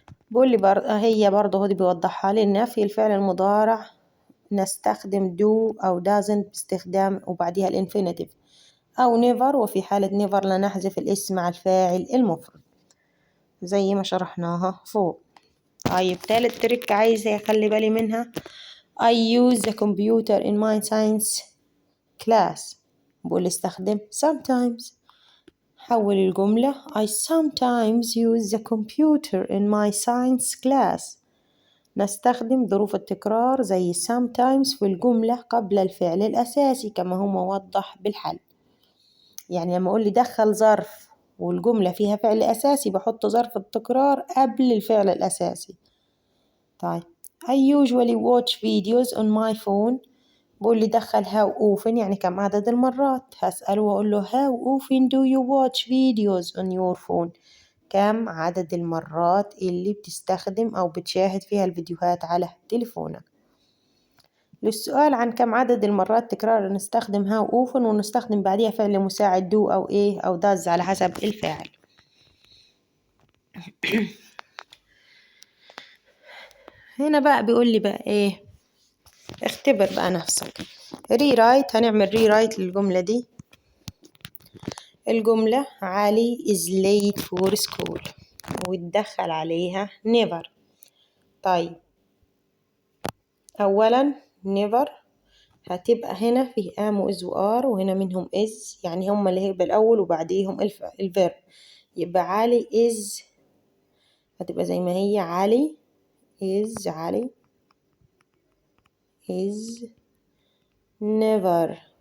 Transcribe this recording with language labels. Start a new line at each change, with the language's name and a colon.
Arabic: بقول لي هي برضه هو بيوضحها لي إن في الفعل المضارع نستخدم do أو doesn't باستخدام وبعدها الانفينيتيف أو never، وفي حالة never لا نحذف الاسم مع الفاعل المفرد زي ما شرحناها فوق. طيب تالت تريك عايزة أخلي بالي منها.
English: I use the computer in my science class.
Arabic: بقول استخدم sometimes. حول الجملة
English: I sometimes use the computer in my science class.
Arabic: نستخدم ظروف التكرار زي sometimes في الجملة قبل الفعل الأساسي كما هو موضح بالحل. يعني لما أقول لي دخل ظرف والجملة فيها فعل أساسي بحط ظرف التكرار قبل الفعل الأساسي.
English: طيب I usually watch videos on my phone.
Arabic: بقول لي دخل
English: how often يعني كم عدد المرات. هسأله وأقول له how often do you watch videos on your phone؟
Arabic: كم عدد المرات اللي بتستخدم أو بتشاهد فيها الفيديوهات على تليفونك. للسؤال عن كم عدد المرات تكرار نستخدم how often ونستخدم بعديها فعل مساعد do أو إيه أو does على حسب الفاعل. هنا بقى بيقول لي بقى إيه، اختبر بقى نفسك. rewrite، هنعمل rewrite للجملة دي.
English: الجملة علي is late for school
Arabic: وتدخل عليها
English: never.
Arabic: طيب أولا never هتبقى هنا فيه am و is و are وهنا منهم is، يعني هما اللي هيبقى الأول وبعديهم الفيرب. يبقى علي is هتبقى زي ما هي علي علي is never.